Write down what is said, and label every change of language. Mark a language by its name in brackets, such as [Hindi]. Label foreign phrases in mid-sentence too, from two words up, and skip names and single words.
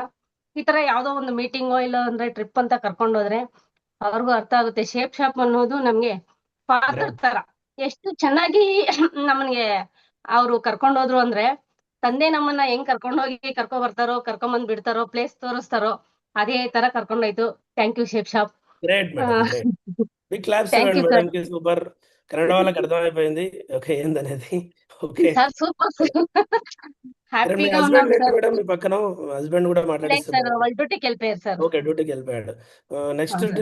[Kannada] ಈ ತರ ಯಾವ್ದೋ ಒಂದು ಮೀಟಿಂಗೋ ಇಲ್ಲ ಅಂದ್ರೆ ಟ್ರಿಪ್ ಅಂತ ಕರ್ಕೊಂಡೋದ್ರೆ ಅವ್ರಿಗೂ ಅರ್ಥ ಆಗುತ್ತೆ. ಶೇಪ್ ಶಾಪ್ ಅನ್ನೋದು ನಮ್ಗೆ ಫಾದರ್ ತರ. ಎಷ್ಟು ಚೆನ್ನಾಗಿ ನಮ್ಗೆ ಅವ್ರು ಕರ್ಕೊಂಡೋದ್ರು ಅಂದ್ರೆ, ತಂದೆ ನಮ್ಮನ್ನ ಹೆಂಗ್ ಕರ್ಕೊಂಡೋಗಿ ಕರ್ಕೊ ಬರ್ತಾರೋ, ಕರ್ಕೊಂಬಂದ್ ಬಿಡ್ತಾರೋ, ಪ್ಲೇಸ್ ತೋರಿಸ್ತಾರೋ, ಅದೇ ತರ ಕರ್ಕೊಂಡೋಯ್ತು. [English] thank you Shape Shop. great madam, great. big claps thank [Telugu] ఇవ్వండి [English] you sir. [Telugu] మేడం కి. సూపర్. కన్నడ వాళ్ళకి అర్థమైపోయింది ఓకే ఏందనేది. ఓకే. [English] sir super. [Telugu] అరే మీ హ్యాపీగా ఉన్నాం హస్బెండ్ ఏంటి సార్. మేడం మీ పక్కన? హస్బెండ్ కూడా లేదు సార్, మాట్లాడిస్తున్నారు. వాళ్ళు డ్యూటీకి వెళ్ళిపోయారు సార్. ఓకే, డ్యూటీకి వెళ్ళిపోయాడు. నెక్స్ట్ అవును సార్.